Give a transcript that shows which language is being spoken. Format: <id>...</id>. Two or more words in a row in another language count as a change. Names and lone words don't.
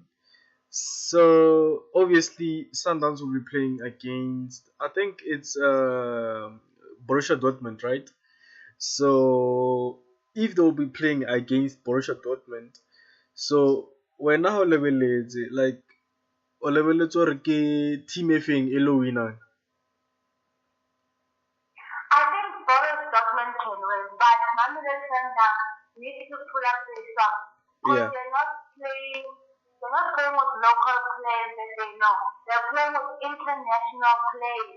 <en>So obviously Sundowns will be playing against I think it's Borussia Dortmund, right? So if they will be playing against Borussia Dortmund, so when how level is it like</en> <tn>o lebeletse gore ke team e feng e lo winang?</tn> <en>I think Boris Dortmund can win, but Mamelodi Sundowns need to pull up their socks because Yeah. they're not playing with local players that they know. They're playing with international players.</en>